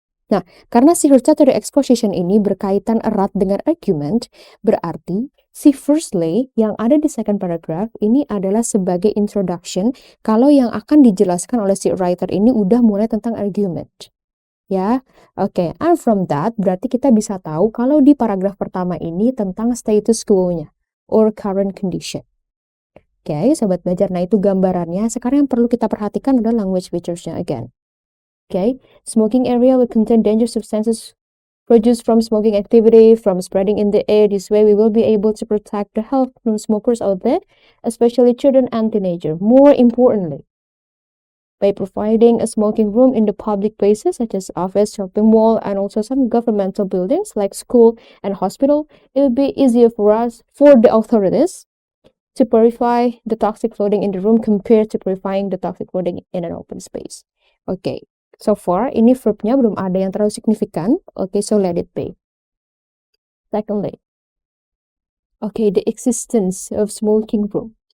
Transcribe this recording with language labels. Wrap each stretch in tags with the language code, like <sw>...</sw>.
<id>Nah, karena si hortatory exposition ini berkaitan erat dengan argument, berarti si firstly yang ada di second paragraph ini adalah sebagai introduction kalau yang akan dijelaskan oleh si writer ini udah mulai tentang argument. Ya,</id> <en>and from that</en> <id>berarti kita bisa tahu kalau di paragraf pertama ini tentang status quo-nya</id> <en>or current condition.</en> <id>Sobat belajar, nah itu gambarannya. Sekarang yang perlu kita perhatikan adalah language features-nya again.</id> <en>Smoking area will contain dangerous substances produced from smoking activity, from spreading in the air. This way we will be able to protect the health of smokers out there, especially children and teenagers. More importantly, by providing a smoking room in the public places such as office, shopping mall, and also some governmental buildings like school and hospital, it will be easier for the authorities to purify the toxic floating in the room compared to purifying the toxic floating in an open space. So far,</en> <id>ini verbnya belum ada yang terlalu signifikan.</id> <en>So let it be. Secondly, the existence of smoking room.</en>